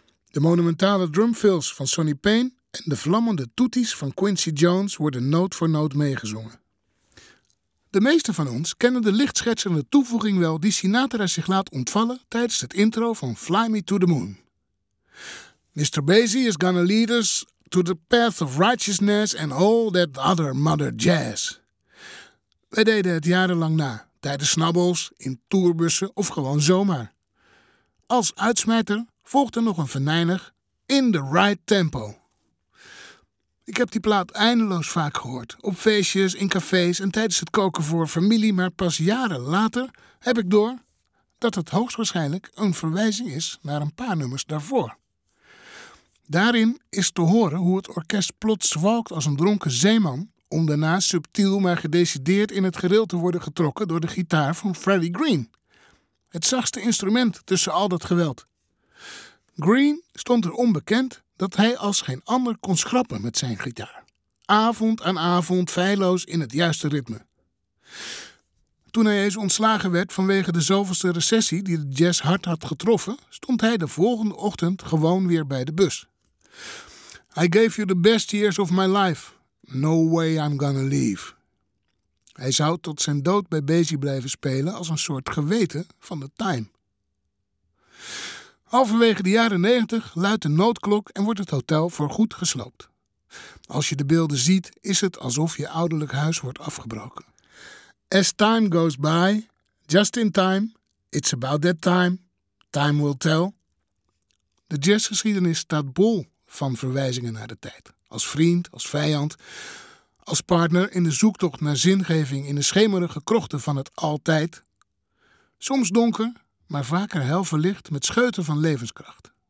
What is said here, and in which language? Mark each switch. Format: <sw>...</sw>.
<nl>De monumentale drumfills van Sonny Payne en de vlammende toeties van Quincy Jones worden noot voor noot meegezongen. De meeste van ons kennen de lichtschetsende toevoeging wel die Sinatra zich laat ontvallen tijdens het intro van Fly Me to the Moon.</nl> <en>Mr. Basie is gonna lead us to the path of righteousness and all that other mother jazz.</en> <nl>Wij deden het jarenlang na, tijdens snabbels, in tourbussen of gewoon zomaar. Als uitsmijter volgde nog een venijnig In the Right Tempo. Ik heb die plaat eindeloos vaak gehoord. Op feestjes, in cafés en tijdens het koken voor familie. Maar pas jaren later heb ik door dat het hoogstwaarschijnlijk een verwijzing is naar een paar nummers daarvoor. Daarin is te horen hoe het orkest plots zwalkt als een dronken zeeman, om daarna subtiel maar gedecideerd in het gereel te worden getrokken door de gitaar van Freddie Green. Het zachtste instrument tussen al dat geweld. Green stond er onbekend dat hij als geen ander kon schrappen met zijn gitaar. Avond aan avond feilloos in het juiste ritme. Toen hij eens ontslagen werd vanwege de zoveelste recessie die de jazz hard had getroffen, stond hij de volgende ochtend gewoon weer bij de bus.</nl> <en>I gave you the best years of my life. No way I'm gonna leave.</en> <nl>Hij zou tot zijn dood bij Basie blijven spelen als een soort geweten van de time. Halverwege de jaren 90 luidt de noodklok en wordt het hotel voorgoed gesloopt. Als je de beelden ziet, is het alsof je ouderlijk huis wordt afgebroken.</nl> <en>As time goes by, just in time, it's about that time, time will tell.</en> <nl>De jazzgeschiedenis staat bol van verwijzingen naar de tijd. Als vriend, als vijand, als partner in de zoektocht naar zingeving in de schemerige krochten van het altijd. Soms donker, maar vaker helverlicht met scheuten van levenskracht.</nl>